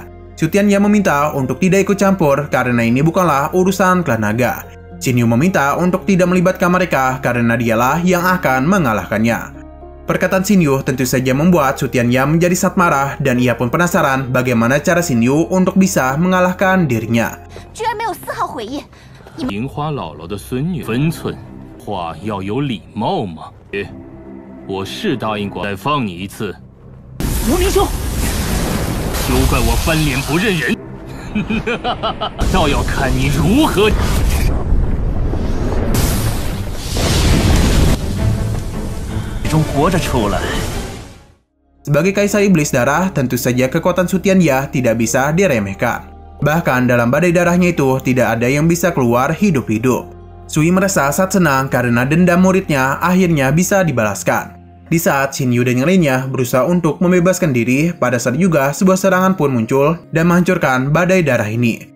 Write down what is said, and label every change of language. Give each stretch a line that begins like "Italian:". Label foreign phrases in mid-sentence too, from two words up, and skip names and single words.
Indonesian: Su Tianya meminta untuk tidak ikut campur karena ini bukanlah urusan klan naga. Xinyu meminta untuk tidak melibatkan mereka karena dialah yang akan mengalahkannya. Perkataan Xinyu tentu saja membuat Su Tianya menjadi sangat marah dan ia pun penasaran bagaimana cara Xinyu untuk bisa mengalahkan dirinya.
Chinese: 居然没有丝毫悔意。银花姥姥的孙女分寸，话要有礼貌嘛。我是答应过再放你一次。无名兄，休怪我翻脸不认人，倒要看你如何。中活着出来。
Indonesian: Sebagai Kaisar Iblis Darah, tentu saja kekuatan Su Tianya tidak bisa diremehkan. Bahkan dalam badai darahnya itu tidak ada yang bisa keluar hidup-hidup. Sui merasa sangat senang karena dendam muridnya akhirnya bisa dibalaskan. Di saat Xinyu dan yang lainnya berusaha untuk membebaskan diri, pada saat juga sebuah serangan pun muncul dan menghancurkan badai darah ini.